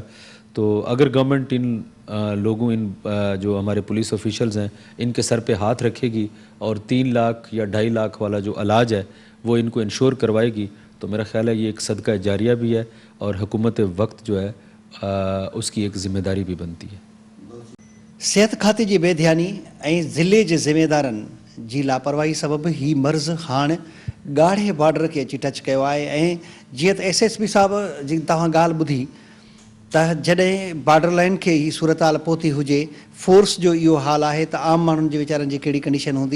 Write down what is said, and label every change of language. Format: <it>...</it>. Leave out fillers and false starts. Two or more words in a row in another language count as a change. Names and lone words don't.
<ur>تو اگر گورنمنٹ ان لوگوں, ان جو ہمارے پولیس آفیشلز ہیں, ان کے سر پہ ہاتھ رکھے گی اور 3 لاکھ یا 2.5 لاکھ والا جو علاج ہے وہ ان کو انشور کروائے گی, تو میرا خیال ہے یہ ایک صدقہ جاریہ بھی ہے اور حکومت وقت جو ہے اس کی ایک ذمہ داری بھی بنتی ہے.</ur> <sd>صحت खाते जी बेध्यानी ऐं ज़िले जे ज़िमेदारनि जी लापरवाही सबबि ही मर्ज़ हाणे ॻाढ़े बॉर्डर खे अची टच कयो आहे. ऐं जीअं त SSP साहिबु जी तव्हां ॻाल्हि ॿुधी त जॾहिं</sd> <en>border line</en> <sd>खे ही सूरत हाल पहुती हुजे, फोर्स जो इहो हाल आहे त आम माण्हुनि जे वीचारनि जी कहिड़ी कंडीशन हूंदी.</sd>